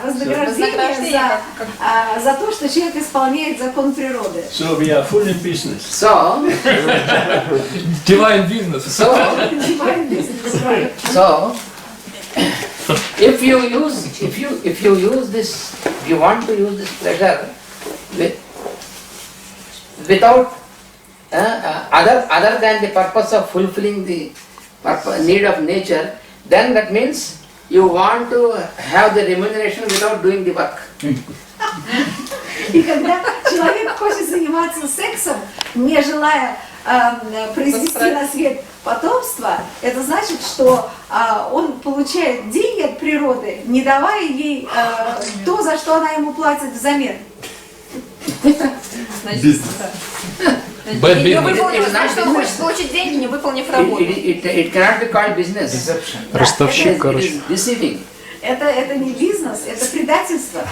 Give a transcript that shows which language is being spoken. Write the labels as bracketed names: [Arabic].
[Russian] Вознаграждение за то, что человек исполняет закон природы. [English] So we are full in business. So, Divine business. so, if you use this, if you want to use this pleasure without other than the purpose of fulfilling the need of nature, then that means you want to have the remuneration without doing the work. [Russian] И когда человек хочет заниматься сексом, не желая произвести на свет потомство, это значит, что он получает деньги от природы, не давая ей то, за что она ему платит взамен. Значит, он хочет получить деньги, не выполнив работу. [English] It cannot be called business. [Russian] Ростовщик, короче. [English] It is deceiving. [Russian] Это не бизнес, это предательство.